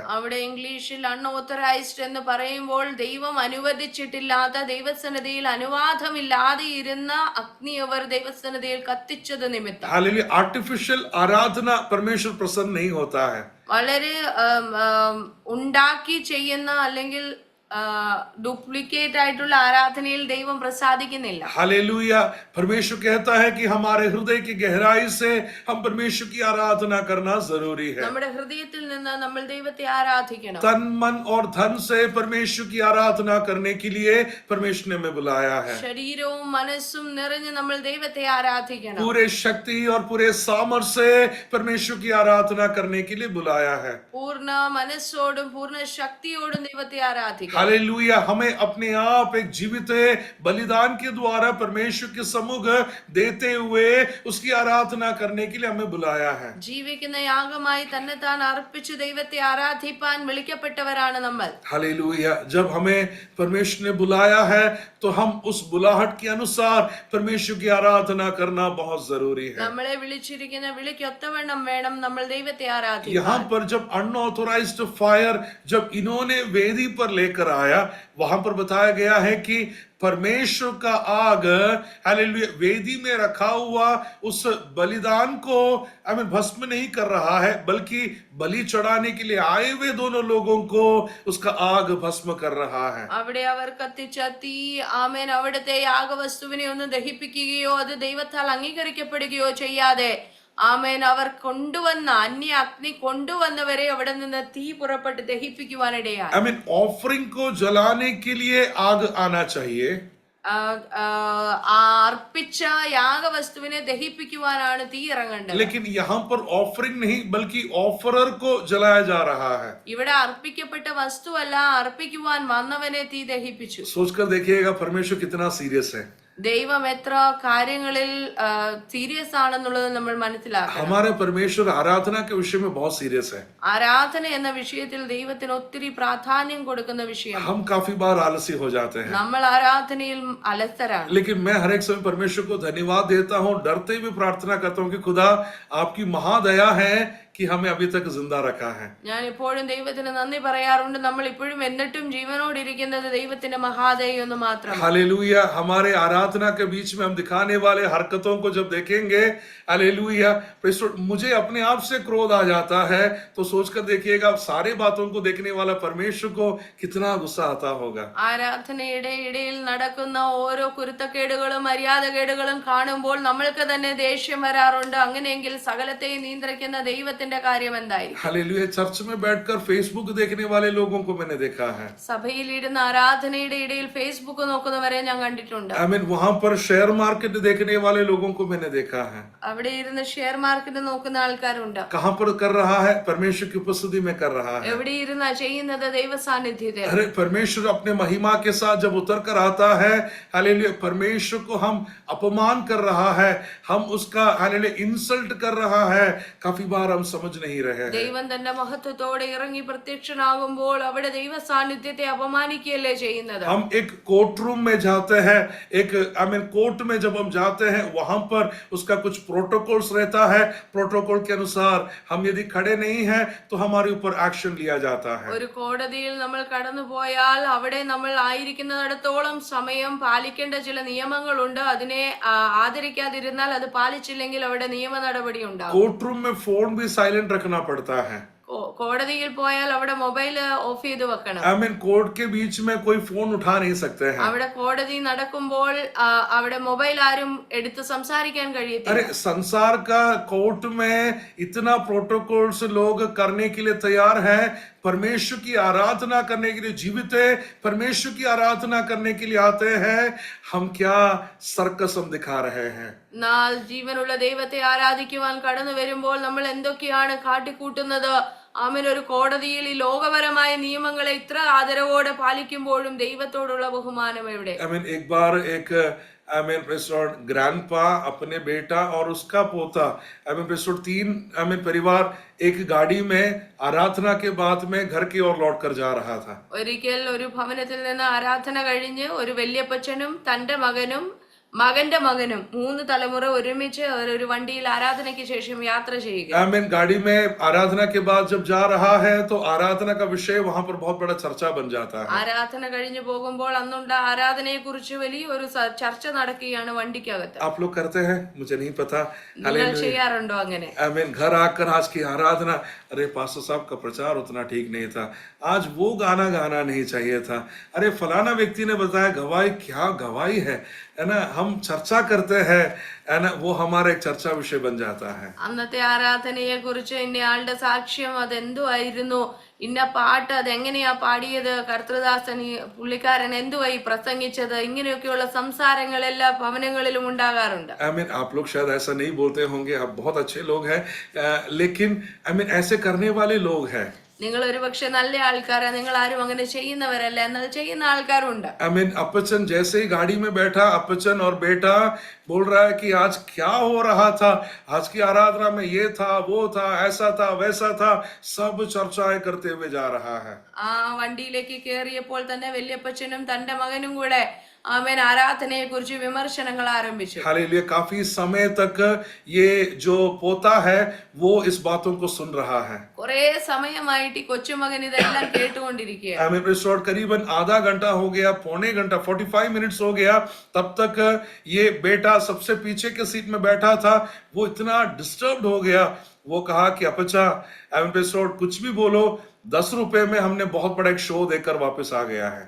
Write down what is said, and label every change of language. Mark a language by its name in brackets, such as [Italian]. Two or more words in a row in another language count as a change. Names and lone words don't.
[Malayalam] അവിടെ ഇംഗ്ലീഷിൽ അൺഓത്തറൈസ്ഡ് എന്ന് പറയുമ്പോൾ ദൈവം അനുവദിച്ചിട്ടില്ലാത്ത, ദൈവസന്നിധിയിൽ അനുവാദമില്ലാതെ ഇരുന്ന അഗ്നി അവർ ദൈവസന്നിധിയിൽ കത്തിച്ചത് നിമിത്തം [Hindi] हालेलुया आर्टिफिशियल आराधना परमेश्वर प्रसन्न नहीं होता है. [Malayalam] വളരെ ഉണ്ടാക്കി ചെയ്യുന്ന അല്ലെങ്കിൽ ഡ്യൂപ്ലിക്കേറ്റ് ആയിട്ടുള്ള ആരാധനയിൽ ദൈവം പ്രസാദിക്കുന്നില്ല. [Hindi] हालेलुया। परमेश्वर कहता है कि हमारे हृदय की गहराई से हम परमेश्वर की आराधना करना जरूरी है. [Malayalam] നമ്മുടെ ഹൃദയത്തിൽ നിന്ന് നമ്മൾ ദൈവത്തെ ആരാധിക്കണം. [Hindi] तन मन और धन से परमेश्वर की आराधना करने के लिए परमेश्वर ने हमें बुलाया है. [Malayalam] ശരീരവും മനസ്സും നിറഞ്ഞ് നമ്മൾ ദൈവത്തെ ആരാധിക്കണം. [Hindi] पूरे शक्ति और पूरे सामर्थ्य से परमेश्वर की आराधना करने के लिए बुलाया है. [Malayalam] പൂർണ്ണ മനസ്സോടും പൂർണ്ണ ശക്തിയോടും ദൈവത്തെ ആരാധിക്കണം. [Hindi] हालेलुया। हमें अपने आप एक जीवित बलिदान के द्वारा परमेश्वर के सम्मुख देते हुए उसकी आराधना करने के लिए हमें बुलाया है. [Malayalam] ജീവിക്കുന്ന യാഗമായി തന്നെത്താൻ അർപ്പിച്ച് ദൈവത്തെ ആരാധിപ്പാൻ വിളിക്കപ്പെട്ടവരാണ് നമ്മൾ. [Hindi] हालेलुया। जब हमें परमेश्वर ने बुलाया है तो हम उस बुलाहट के अनुसार परमेश्वर की आराधना करना बहुत जरूरी है. [Malayalam] നമ്മളെ വിളിച്ചിരിക്കുന്ന വിളിക്കൊത്തവണ്ണം വേണം നമ്മൾ ദൈവത്തെ ആരാധിക്കാൻ. [Hindi] यहाँ पर जब [English] unauthorized fire [Hindi] जब इन्होंने वेदी पर लेकर आया, वहां पर बताया गया है कि परमेश्वर का आग हालेलुया वेदी में रखा हुआ उस बलिदान को भस्म नहीं कर रहा है, बल्कि बलि चढ़ाने के लिए आए हुए दोनों लोगों को उसका आग भस्म कर रहा है. [Malayalam] അവിടെ അവർ കത്തിച്ച തീ ആമേൻ അവിടുത്തെ യാഗവസ്തുവിനെ ഒന്ന് ദഹിപ്പിക്കുകയോ അത് ദൈവത്താൽ അംഗീകരിക്കപ്പെടുകയോ ചെയ്യാതെ ആമേൻ അവർ കൊണ്ടുവന്ന അന്യ അഗ്നി കൊണ്ടുവന്നവരെ അവിടെ നിന്ന് തീ പുറപ്പെട്ട് ദഹിപ്പിക്കുവാനിടയായി. [Hindi] ऑफरिंग को जलाने के लिए आग आना चाहिए, [Malayalam] അർപ്പിച്ച യാഗവസ്തുവിനെ ദഹിപ്പിക്കുവാനാണ് തീ ഇറങ്ങേണ്ടത്. [Hindi] लेकिन यहाँ पर ऑफरिंग नहीं बल्कि ऑफरर को जलाया जा रहा है. [Malayalam] ഇവിടെ അർപ്പിക്കപ്പെട്ട വസ്തുവല്ല, അർപ്പിക്കുവാൻ വന്നവനെ തീ ദഹിപ്പിച്ചു. [Hindi] सोचकर देखिएगा परमेश्वर कितना सीरियस है. [Malayalam] ദൈവം എത്ര കാര്യങ്ങളിൽ സീരിയസ് ആണെന്നുള്ളത് നമ്മൾ മനസ്സിലാക്കണം. [Hindi] हमारे परमेश्वर आराधना के विषय में बहुत सीरियस है. [Malayalam] ആരാധന എന്ന വിഷയത്തിൽ ദൈവത്തിന് ഒത്തിരി പ്രാധാന്യം കൊടുക്കുന്ന വിഷയം. [Hindi] हम काफी बार आलसी हो जाते हैं, [Malayalam] നമ്മൾ ആരാധനയിൽ അലസരാണ്. [Hindi] लेकिन मैं हर एक समय परमेश्वर को धन्यवाद देता हूँ, डरते हुए प्रार्थना करता हूँ कि खुदा आपकी महादया है कि हमें अभी तक जिंदा रखा है। [Malayalam] ഞാൻ എപ്പോഴും ദൈവത്തിന് നന്ദി പറയാറുണ്ട്. നമ്മൾ ഇപ്പോഴും എന്നിട്ടും ജീവനോടിരിക്കുന്നത് ദൈവത്തിന്റെ മഹാദയ ഒന്ന് മാത്രം. [Hindi] हालेलुया। हमारे आराधना के बीच में हम दिखाने वाले हरकतों को जब देखेंगे, हालेलुया, मुझे अपने आप से क्रोध आ जाता है, तो सोचकर देखिएगा सारे बातों को देखने वाला परमेश्वर को कितना गुस्सा आता होगा। [Malayalam] ആരാധനയുടെ ഇടയിൽ നടക്കുന്ന ഓരോ കുരുത്തക്കേടുകളും മര്യാദകേടുകളും കാണുമ്പോൾ നമ്മൾക്ക് തന്നെ ദേഷ്യം വരാറുണ്ട്. അങ്ങനെയെങ്കിൽ സകലത്തെയും നിയന്ത്രിക്കുന്ന ദൈവത്തിന്റെ കാര്യം എന്തായിരിക്കും? [Hindi] हालेलुया। चर्च में बैठकर फेसबुक देखने वाले लोगों को मैंने देखा है। [Malayalam] സഭയിൽ ഇരുന്ന് ആരാധനയുടെ ഇടയിൽ ഫേസ്ബുക്ക് നോക്കുന്നവരെ ഞാൻ കണ്ടിട്ടുണ്ട്. [Hindi] वहां पर [English] share market [Hindi] देखने वाले लोगों को मैंने देखा है। [Malayalam] അവിടെ ഇരുന്ന് [English] share market [Malayalam] നോക്കുന്ന ആൾക്കാരുണ്ട്. [Hindi] कहां पर कर रहा है? परमेश्वर की उपस्थिति में कर रहा है। [Malayalam] എവിടെ ഇരുന്നാ ചെയ്യുന്നത്? ദൈവ സാന്നിധ്യത്തിൽ. [Hindi] अरे परमेश्वर अपने महिमा के साथ जब उतर कर आता है, हालेलुया, परमेश्वर को हम अपमान कर रहा है, हम उसका हालेलुया इंसल्ट कर रहा है, काफी बार हम समझ नहीं रहे हैं। [Malayalam] ദൈവം തന്റെ മഹത്വത്തോടെ ഇറങ്ങി പ്രത്യക്ഷനാകുമ്പോൾ അവിടെ ദൈവ സാന്നിധ്യത്തെ അപമാനിക്കുകയല്ലേ ചെയ്യുന്നത്? [Hindi] हम एक [English] court room [Hindi] में जाते हैं, एक कोर्ट में जब हम जाते हैं, वहां पर उसका कुछ प्रोटोकॉल्स रहता है। प्रोटोकॉल के अनुसार हम यदि खड़े नहीं हैं तो हमारे ऊपर एक्शन लिया जाता है। [Malayalam] ഒരു കോടതിയിൽ നമ്മൾ കടന്നു പോയാൽ അവിടെ നമ്മൾ ആയിരിക്കുന്നിടത്തോളം സമയം പാലിക്കേണ്ട ചില നിയമങ്ങളുണ്ട്. അതിനെ ആദരിക്കാതിരുന്നാൽ, അത് പാലിച്ചില്ലെങ്കിൽ അവിടെ നിയമ നടപടി ഉണ്ടാകും. [English] court room [Hindi] में फोन भी साइलेंट रखना पड़ता है। [Malayalam] കോടതിയിൽ പോയാൽ അവിടെ [English] mobile off [Malayalam] ചെയ്ത് വെക്കണം. [Hindi] कोर्ट के बीच में कोई फोन उठा नहीं सकते हैं। [Malayalam] അവിടെ കോടതി നടക്കുമ്പോൾ അവിടെ മൊബൈൽ ആരും എടുത്ത് സംസാരിക്കാൻ കഴിയത്തില്ല. [Hindi] अरे संसार का कोर्ट में इतना प्रोटोकॉल्स लोग करने के लिए तैयार हैं, परमेश्वर की आराधना करने के लिए जीवित है, परमेश्वर की आराधना करने के लिए आते हैं। हम क्या सर्कस हम दिखा रहे हैं? [Malayalam] എന്നാൽ ജീവനുള്ള ദൈവത്തെ ആരാധിക്കുവാൻ കടന്നു വരുമ്പോൾ നമ്മൾ എന്തൊക്കെയാണ് കാട്ടിക്കൂട്ടുന്നത്? ആമേൻ. ഒരു കോടതിയിൽ ഈ ലോകപരമായ നിയമങ്ങളെ ഇത്ര ആദരവോടെ പാലിക്കുമ്പോഴും ദൈവത്തോടുള്ള ബഹുമാനം എവിടെ? [Hindi] एक बार एक ग्रैंडपा अपने बेटा और उसका पोता तीन परिवार एक गाड़ी में आराधना के बाद में घर की ओर लौट कर जा रहा था। [Malayalam] ഒരിക്കൽ ഒരു ഭവനത്തിൽ നിന്ന് ആരാധന കഴിഞ്ഞ് ഒരു വല്യപ്പച്ചനും തന്റെ മകനും മകന്റെ മകനും 3 തലമുറ ഒരുമിച്ച് ഒരു വണ്ടിയിൽ ആരാധനയ്ക്ക് ശേഷം യാത്ര ചെയ്യുക. [Hindi] गाड़ी में आराधना के बाद जब जा रहा है तो आराधना का विषय वहां पर बहुत बड़ा चर्चा बन जाता है। [Malayalam] ആരാധന കഴിഞ്ഞു പോകുമ്പോൾ അന്നുണ്ട ആരാധനയെ കുറിച്ച് വലിയൊരു ചർച്ച നടക്കുകയാണ് വണ്ടിക്കകത്ത്. [Hindi] आप लोग करते हैं? मुझे नहीं पता। [Malayalam] നിങ്ങൾ ചെയ്യാറുണ്ടോ അങ്ങനെ? [Hindi] घर आकर आज की आराधना, अरे पास्टर साहब का प्रचार उतना ठीक नहीं था, आज वो गाना गाना नहीं चाहिए था, अरे फलाना व्यक्ति ने बताया गवाही, क्या गवाही है ना। हम चर्चा करते हैं, है ना, वो हमारा एक चर्चा विषय बन जाता है। [Malayalam] അന്നത്തെ ആരാധനയെ കുറിച്ച് ഇന്നയാളുടെ സാക്ഷ്യം അതെന്തുവായിരുന്നു, ഇന്ന പാട്ട് അതെങ്ങനെയാ പാടിയത്, കർത്തൃദാസൻ പുള്ളിക്കാരൻ എന്തുവായി പ്രസംഗിച്ചത്, ഇങ്ങനെയൊക്കെയുള്ള സംസാരങ്ങൾ എല്ലാ ഭവനങ്ങളിലും ഉണ്ടാകാറുണ്ട്. [Hindi] आप लोग शायद ऐसा नहीं बोलते होंगे, आप बहुत अच्छे लोग हैं, लेकिन ऐसे करने वाले लोग हैं। [Malayalam] നിങ്ങൾ ഒരു പക്ഷെ നല്ല ആൾക്കാരാ, നിങ്ങൾ ആരും അങ്ങനെ ചെയ്യുന്നവരല്ല, എന്നാൽ ചെയ്യുന്ന ആൾക്കാരുണ്ട്. [Hindi] अपचन जैसे ही गाड़ी में बैठा, अपचन और बेटा बोल रहा है कि आज क्या हो रहा था, आज की आराधना में ये था, वो था, ऐसा था, वैसा था, सब चर्चाएं करते हुए जा रहा है। [Malayalam] ആ വണ്ടിയിലേക്ക് കയറിയപ്പോൾ തന്നെ വല്യപ്പച്ചനും തന്റെ മകനും കൂടെ ആമേൻ ആരാധനയെ കുറിച്ച് വിമർശനങ്ങൾ ആരംഭിച്ചു. [Hindi] हालेलुया। काफी समय तक ये जो पोता है वो इस बातों को सुन रहा है। [Malayalam] കുറെ സമയമായിട്ട് ഈ കൊച്ചുമകൻ ഇതെല്ലാം കേട്ടുകൊണ്ടിരിക്കുകയാണ്. [Hindi] करीबन आधा घंटा हो गया, पौने घंटा, 45 मिनट्स हो गया, तब तक ये बेटा सबसे पीछे के सीट में बैठा था, वो इतना डिस्टर्ब्ड हो गया। वो कहा कि अपचा कुछ भी बोलो, 10 रुपए में हमने बहुत बड़ा एक शो देकर वापस आ गया है।